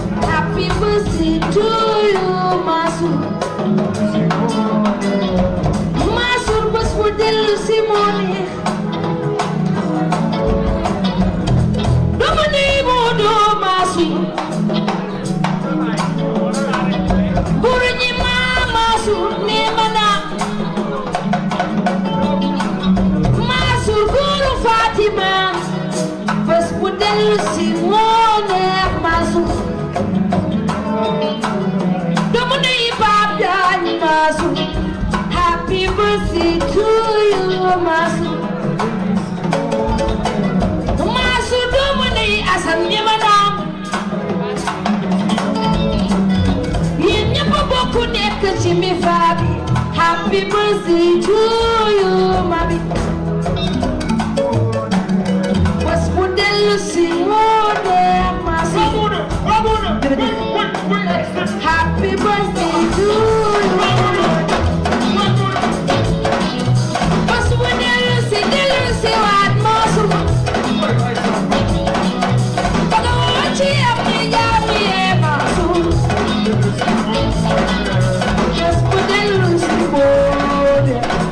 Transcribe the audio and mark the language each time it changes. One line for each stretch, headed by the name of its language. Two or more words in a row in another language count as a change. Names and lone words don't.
English: Happy birthday to you, Mansour.
Wolof: Mansour, bés bu dellu si moo neex. Dama ne moo doo Mansour. Guru ñi ma Mansour ni ma na. Mansour guru Fatima. Bés bu dellu si moo neex Mansour. Doomu ndey Pape Diagne Mansour.
English: Happy birthday to you Mansour.
Wolof: Mansour doomu ndey Assane ni ma na. Yéen ñëpp bokk nekk ci mi fa bi.
English: Happy birthday to you, mami.
Wolof: Bés bu dellu si moo neex, ma si. Jërëjëf.
English: Happy birthday to you.
Wolof: Bés bu dellu si, dellu si waat, ma su. Ba nga woo ci am ni jaam yee, ma su. Bés bu dellu si moo neex.